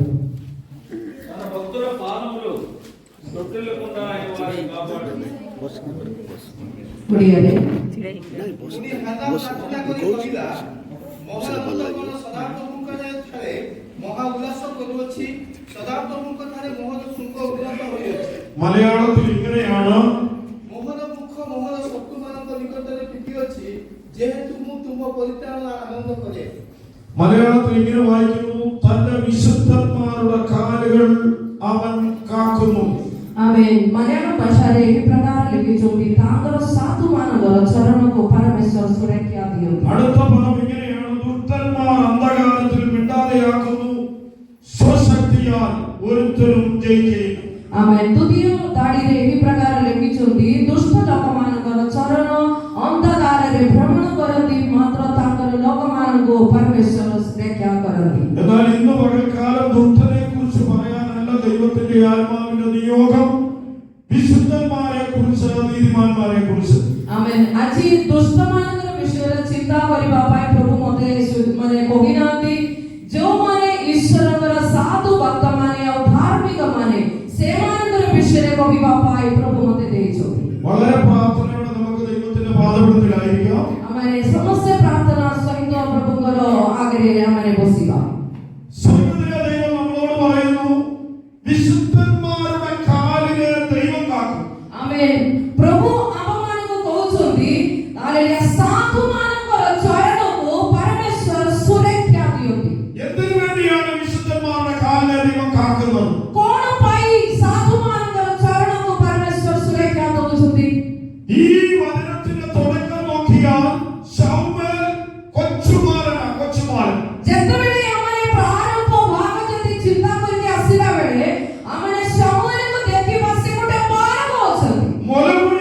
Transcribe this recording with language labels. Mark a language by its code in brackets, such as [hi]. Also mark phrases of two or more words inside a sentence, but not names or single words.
[te] తన భక్తుల పాదములు తొట్టిల్లకుండా ఆయన వారిని కాపాడండి। [or] ଓଡ଼ିଆରେ [ml] മലയാളത്തിൽ ഇങ്ങനെയാണ്. [or] ମୋହର ମୁଖ ମୋହର ଶତ୍ରୁମାନଙ୍କ ନିକଟରେ ପିଟି ଅଛି, ଯେହେତୁ ମୁଁ ତୁମ ପରିତ୍ରାଣ ଆନନ୍ଦ କରେ। [ml] മലയാളത്തിൽ ഇങ്ങനെ വായിക്കുന്നു, തന്റെ വിശുദ്ധന്മാരുടെ കാലുകൾ അവൻ കാക്കുന്നു। [or] आमेन। मलयालम भाषाରେ ଏହି ପ୍ରକାର ଲେଖିଛନ୍ତି, ତାଙ୍କର ସାଧୁମାନଙ୍କର ଚରଣକୁ ପରମେଶ୍ୱର ସୁରକ୍ଷା ଦିଅନ୍ତି। [ml] അടുത്ത പദം ഇങ്ങനെയാണ്, ദുഷ്ടന്മാർ അന്ധകാരത്തിൽ മിണ്ടാതെയാക്കുന്നു, സ്വശക്തിയാൽ ഒരുത്തരും ജയിക്കുകയില്ല। [or] आमेन। द्वितीय दाढीରେ ଏହି ପ୍ରକାର ଲେଖିଛନ୍ତି, ଦୁଷ୍ଟ ଲୋକମାନଙ୍କର ଚରଣ ଅନ୍ଧକାରରେ ଭ୍ରମଣ କରନ୍ତି, ମାତ୍ର ତାଙ୍କର ଲୋକମାନଙ୍କୁ ପରମେଶ୍ୱର ସୁରକ୍ଷା କରନ୍ତି। [ml] എന്നാൽ ഇന്ന് പകൽക്കാലം ദുഷ്ടനെ കുറിച്ച് പറയാനല്ല ദൈവത്തിന്റെ ആത്മാവിന്റെ നിയോഗം, വിശുദ്ധന്മാരെ കുറിച്ച്, നീതിമാന്മാരെ കുറിച്ച്। [or] आमेन। ଆଜି ଦୁଷ୍ଟମାନଙ୍କର ବିଷୟରେ ଚିନ୍ତା କରିବା ପାଇଁ ପ୍ରଭୁ ମୋତେ ମାନେ କହିନାହାନ୍ତି, ଯେଉଁମାନେ ଈଶ୍ୱରଙ୍କର ସାଧୁ ଭକ୍ତମାନେ ଆଉ ଧାର୍ମିକ ମାନେ ସେମାନଙ୍କର ବିଷୟରେ କହିବା ପାଇଁ ପ୍ରଭୁ ମୋତେ ଦେଇଛନ୍ତି। [ml] വളരെ പ്രാർത്ഥനയോടെ നമുക്ക് ദൈവത്തിന്റെ പാദപീഠത്തിലായിരിക്കാം। [or] ଆମେ ସମସ୍ତେ ପ୍ରାର୍ଥନା ସହିତ ପ୍ରଭୁଙ୍କର ଆଗରେ ଆମେ ବସିବା। [ml] സ്വർഗ്ഗത്തിലെ ദൈവം നമ്മളോട് പറയുന്നു, വിശുദ്ധന്മാരുടെ കാലിനെ ദൈവം കാക്കും। [or] आमेन। प्रभु ଆମମାନଙ୍କୁ କହୁଛନ୍ତି, ହାଲେଲୁୟା, ସାଧୁମାନଙ୍କର ଚରଣକୁ ପରମେଶ୍ୱର ସୁରକ୍ଷା ଦିଅନ୍ତି। [ml] എന്തിനു വേണ്ടിയാണ് വിശുദ്ധന്മാരുടെ കാലിനെ ദൈവം കാക്കുന്നത്? [or] କଣ ପାଇଁ ସାଧୁମାନଙ୍କର ଚରଣକୁ ପରମେଶ୍ୱର ସୁରକ୍ଷା ଦଉଛନ୍ତି? [ml] ഈ വചനത്തിന്റെ തുടക്കം നോക്കിയാൽ ശമൂവേൽ കൊച്ചുമാരൻ [or] ଯେତେବେଳେ ଆମେ ପ୍ରାରମ୍ଭ ଭାଗ ଯଦି ଚିନ୍ତା କରିକି ଆସିଲା ବେଳେ ଆମେ ଶମୂଏଲକୁ ଦେଖିବା, ସେ ଗୋଟେ ବାଳକ ଅଛନ୍ତି।